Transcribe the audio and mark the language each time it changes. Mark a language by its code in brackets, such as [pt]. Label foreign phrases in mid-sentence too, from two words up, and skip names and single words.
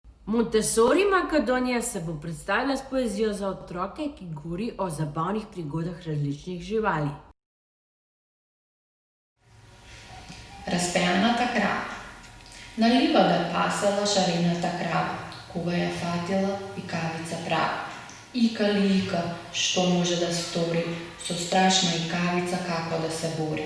[sl] Montessori Makedonija se bo predstavila s poezijo za otroke, ki govori o zabavnih prigodah različnih živali. [mk] Разпеаната крава. На ливада пасала шарената крава, кога ја фатила икавица права. Ика ли ика, што може да стори, со страшна икавица како да се бори.